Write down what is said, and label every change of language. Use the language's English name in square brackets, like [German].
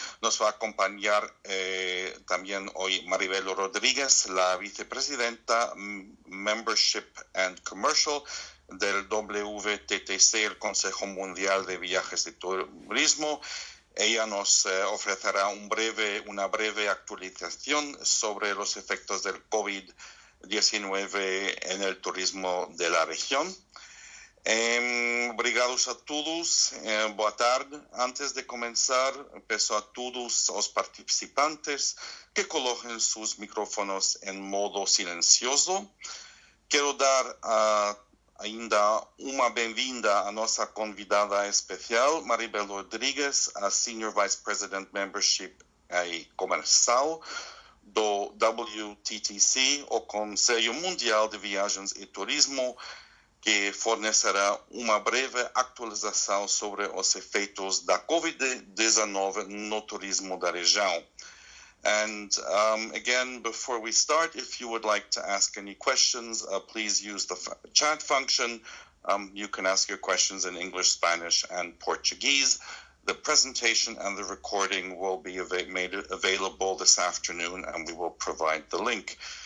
[Spanish] Nos va a acompañar también hoy Maribel Rodríguez, la vicepresidenta Membership and Commercial del WTTC, el Consejo Mundial de Viajes y Turismo. Ella nos ofrecerá una breve actualización sobre los efectos del COVID-19 en el turismo de la región. [Portuguese] Obrigados a todos, boa tarde. Antes de comenzar, peço a todos os participantes que coloquem [Spanish] sus micrófonos en modo silencioso. [Portuguese] Quero dar ainda uma bem-vinda à nossa convidada especial, Maribel Rodriguez, a Senior Vice President Membership e Comercial do WTTC, o Conselho Mundial de Viagens e Turismo, que fornecerá uma breve atualização sobre os efeitos da COVID-19 no turismo da região. [English] And again, before we start, if you would like to ask any questions, please use the chat function. You can ask your questions in English, Spanish, and Portuguese. The presentation and the recording will be made available this afternoon, and we will provide the link.